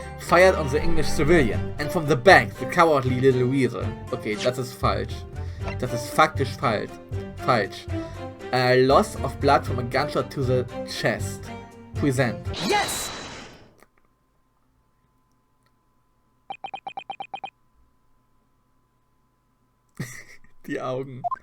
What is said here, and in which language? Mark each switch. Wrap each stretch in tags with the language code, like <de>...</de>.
<en>Fired on the English civilian. And from the back, the cowardly little weasel.</en> <de>Okay, das ist falsch. Das ist faktisch falsch.</de> <en>Loss of blood from a gunshot to the chest. Present. Yes!</en> <de>Die Augen.</de>